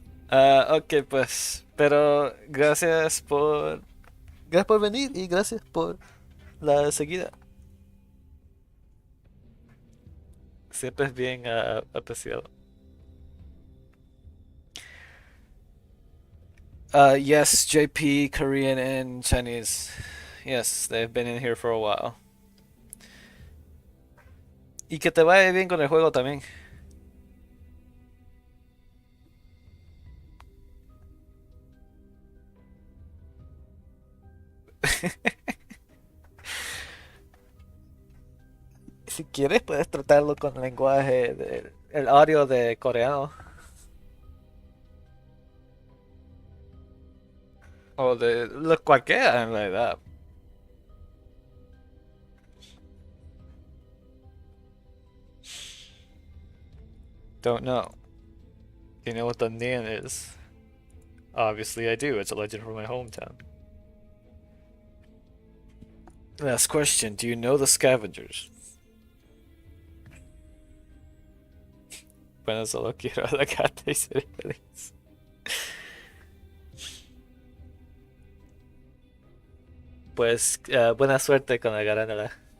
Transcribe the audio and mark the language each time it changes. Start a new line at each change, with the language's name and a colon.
Spanish: Ok, pues. Pero gracias por venir y gracias por la seguida. Siempre es bien apreciado.
English: Yes, JP, Korean, and Chinese. Yes, they've been in here for a while.
Spanish: Y que te vaya bien con el juego también. Si quieres, puedes tratarlo con lenguaje el audio de coreano. O de lo cualquiera en realidad.
English: Don't know. Do you know what the Nian is? Obviously I do. It's a legend from my hometown. Last question. Do you know the scavengers?
Spanish: Bueno, solo quiero a la gata y ser feliz. Pues buena suerte con la garándola.